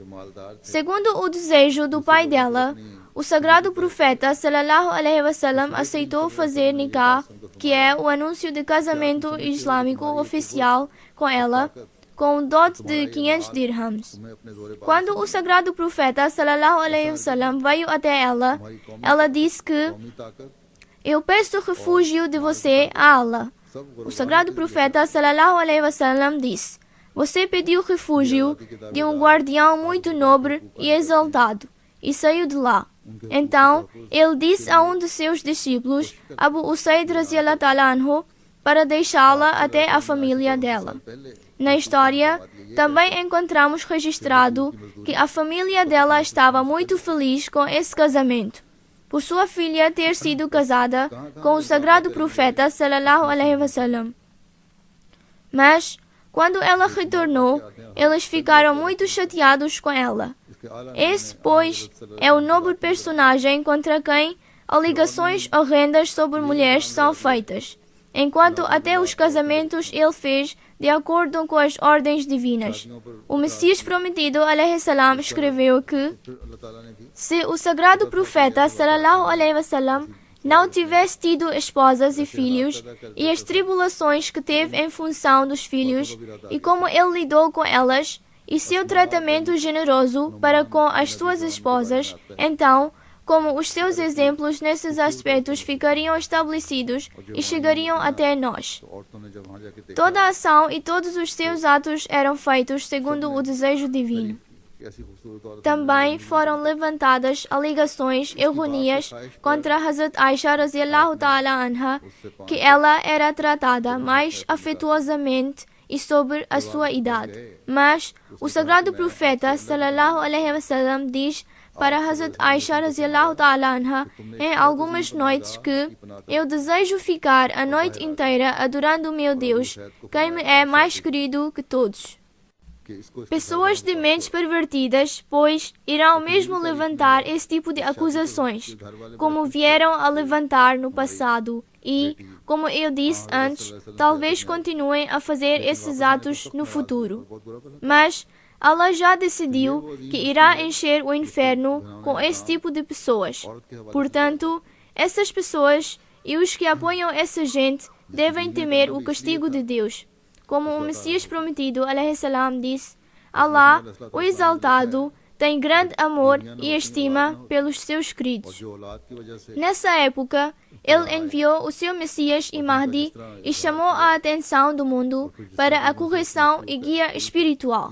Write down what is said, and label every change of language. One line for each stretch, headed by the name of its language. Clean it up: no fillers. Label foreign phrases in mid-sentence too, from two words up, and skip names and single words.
Portuguese: Segundo o desejo do pai dela, o Sagrado Profeta
Arabic: صلى الله عليه وسلم
Portuguese: aceitou fazer nikah, que é o anúncio de casamento islâmico oficial, com ela, com um dote de 500 dirhams. Quando o sagrado profeta
Arabic: صلى الله عليه وسلم
Portuguese: veio até ela, ela disse que eu peço refúgio de você a Allah. O sagrado profeta
Arabic: صلى الله عليه وسلم
Portuguese: disse: você pediu refúgio de um guardião muito nobre e exaltado e saiu de lá. Então, ele disse a um de seus discípulos,
Arabic: Abu Usaid رضي الله تعالى عنه,
Portuguese: para deixá-la até a família dela. Na história, também encontramos registrado que a família dela estava muito feliz com esse casamento, por sua filha ter sido casada com o sagrado profeta
Arabic: صلى الله عليه وسلم.
Portuguese: Mas, quando ela retornou, eles ficaram muito chateados com ela. Esse, pois, é o nobre personagem contra quem alegações horrendas sobre mulheres são feitas, enquanto até os casamentos ele fez de acordo com as ordens divinas. O Messias prometido,
Arabic: عليه السلام,
Portuguese: escreveu que se o sagrado profeta,
Arabic: صلى الله عليه وسلم,
Portuguese: não tivesse tido esposas e filhos, e as tribulações que teve em função dos filhos, e como ele lidou com elas, e seu tratamento generoso para com as suas esposas, então, como os seus exemplos nesses aspectos ficariam estabelecidos e chegariam até nós. Toda a ação e todos os seus atos eram feitos segundo o desejo divino. Também foram levantadas alegações errôneas contra Hazrat Aisha
Arabic: رضي الله تعالى عنها,
Portuguese: que ela era tratada mais afetuosamente e sobre a sua idade. Mas o sagrado profeta
Arabic: صلى الله عليه وسلم
Portuguese: diz para Hazrat Aisha
Arabic: رضي الله تعالى عنها
Portuguese: em algumas noites que eu desejo ficar a noite inteira adorando o meu Deus, quem me é mais querido que todos. Pessoas de mentes pervertidas, pois, irão mesmo levantar esse tipo de acusações, como vieram a levantar no passado e, como eu disse antes, talvez continuem a fazer esses atos no futuro. Mas Allah já decidiu que irá encher o inferno com esse tipo de pessoas. Portanto, essas pessoas e os que apoiam essa gente devem temer o castigo de Deus. Como o Messias prometido,
Arabic: عليه السلام,
Portuguese: disse, Allah, o exaltado, tem grande amor e estima pelos seus queridos. Nessa época, ele enviou o seu Messias e Mahdi e chamou a atenção do mundo para a correção e guia espiritual.